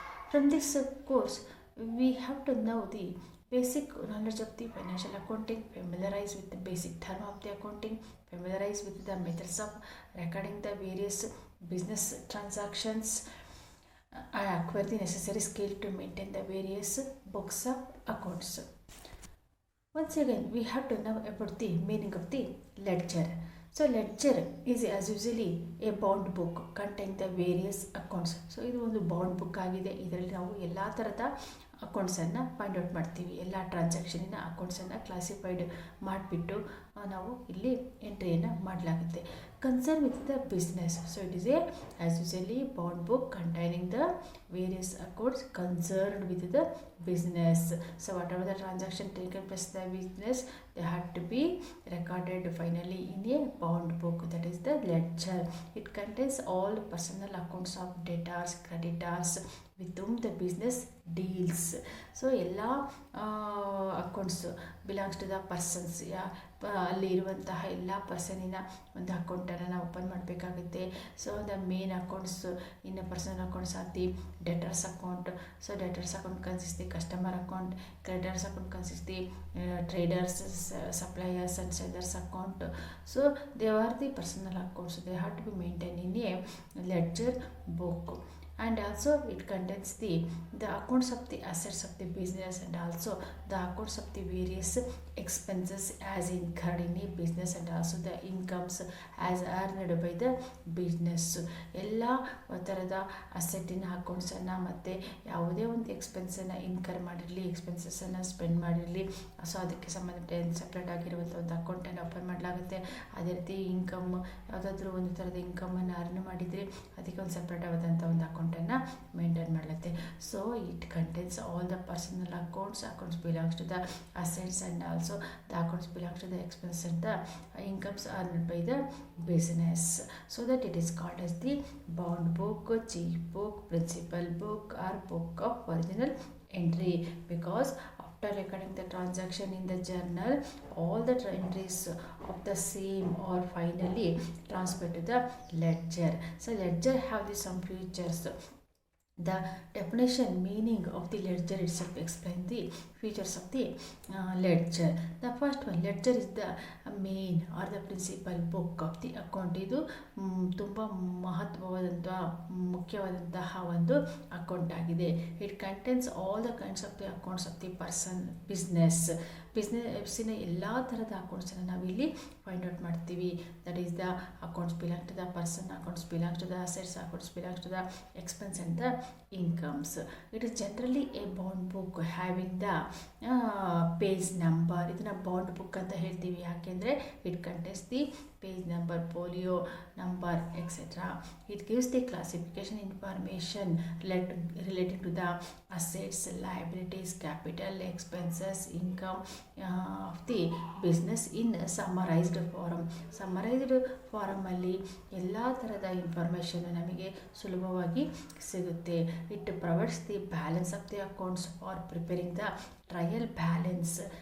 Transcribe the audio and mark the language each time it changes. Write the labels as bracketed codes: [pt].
[en] From this course, we have to know the basic knowledge of the financial accounting, familiarize with the basic term of the accounting, familiarize with the methods of recording the various business transactions, acquire the necessary skill to maintain the various books of accounts. Once again, we have to know about the meaning of the ledger. So ledger is as usually a bond book containing the various accounts. [kn] So ಇದು ಒಂದು bond book ಆಗಿದೆ. ಇದರಲ್ಲಿ ನಾವು ಎಲ್ಲ ಥರದ ಅಕೌಂಟ್ಸನ್ನು find out ಮಾಡ್ತೀವಿ. ಎಲ್ಲ ಟ್ರಾನ್ಸಾಕ್ಷನಿನ ಅಕೌಂಟ್ಸನ್ನು classified ಮಾಡಿಬಿಟ್ಟು ನಾವು ಇಲ್ಲಿ ಎಂಟ್ರಿಯನ್ನು ಮಾಡಲಾಗುತ್ತೆ. [en] Concern with the business. So it is a as usually bond book containing the various accounts concerned with the business. So whatever the transaction taken place the business, they had to be recorded finally in a bond book, that is the ledger. It contains all personal accounts of debtors, creditors with whom the business deals. So [kn] ಎಲ್ಲ [en] Accounts belongs to the persons. [kn] ಅಲ್ಲಿ ಇರುವಂತಹ ಎಲ್ಲ ಪರ್ಸನಿನ ಒಂದು ಅಕೌಂಟನ್ನು ನಾವು open ಮಾಡಬೇಕಾಗುತ್ತೆ. [en] So the main accounts in personal accounts are the debtors account. So debtors account consists the customer account, creditors account consists the traders, suppliers and sellers account. So they are the personal accounts. They have to be maintained in a ledger book. And also it contains the accounts of the assets of the business and also the accounts of the various expenses as incurred in a business and also the incomes as earned by the business. [kn] ಎಲ್ಲ ಥರದ ಅಸೆಟ್ಟಿನ ಅಕೌಂಟ್ಸನ್ನು ಮತ್ತು ಯಾವುದೇ ಒಂದು ಎಕ್ಸ್ಪೆನ್ಸನ್ನು incur ಮಾಡಿರಲಿ, ಎಕ್ಸ್ಪೆನ್ಸಸ್ಸನ್ನು spend ಮಾಡಿರಲಿ, so ಅದಕ್ಕೆ ಸಂಬಂಧಪಟ್ಟ separate ಆಗಿರುವಂಥ ಒಂದು ಅಕೌಂಟನ್ನು ಓಪನ್ ಮಾಡಲಾಗುತ್ತೆ. ಅದೇ ರೀತಿ ಇನ್ಕಮ್, ಯಾವುದಾದ್ರೂ ಒಂದು ಥರದ ಇನ್ಕಮನ್ನು ಅರ್ನ್ ಮಾಡಿದರೆ ಅದಕ್ಕೆ ಒಂದು ಸಪ್ರೇಟ್ ಆದಂಥ ಒಂದು ಅಕೌಂಟನ್ನು maintain ಮಾಡಲತ್ತೆ. [en] So it contains all the personal accounts belongs to the assets and also the accounts belongs to the expense and the incomes earned by the business. So that it is called as the bond book, check book, principal book or book of original entry, because after recording the transaction in the journal, all the entries of the same are finally transferred to the ledger. So ledger have some features. The definition meaning of the ledger itself explain the features of the ledger. The first one, ledger is the main or the principal book of the account. [kn] ಇದು ತುಂಬ ಮಹತ್ವವಾದಂತಹ ಮುಖ್ಯವಾದಂತಹ ಒಂದು account ಆಗಿದೆ. [en] it contains all the kinds of the accounts of the person [kn] ಬಿಸ್ನೆಸ್ಸಿನ ಎಲ್ಲ ಥರದ ಅಕೌಂಟ್ಸನ್ನು ನಾವಿಲ್ಲಿ find out ಮಾಡ್ತೀವಿ. [en] That is the accounts belong to the person, accounts belong to the assets, accounts belong to the expense and the incomes. It is generally a bond book having the page number. [kn] ಇದನ್ನ bond book ಅಂತ ಹೇಳ್ತೀವಿ. ಯಾಕೆಂದರೆ [en] It contains the page number, folio number, etc. It gives the classification information relating to the assets, liabilities, capital, expenses, income of the business in summarized form. [kn] ಸಮ್ಮರೈಸ್ಡ್ ಫಾರಮಲ್ಲಿ ಎಲ್ಲ ಥರದ information ನಮಗೆ ಸುಲಭವಾಗಿ ಸಿಗುತ್ತೆ. [en] It provides the balance of the accounts for preparing the trial balance.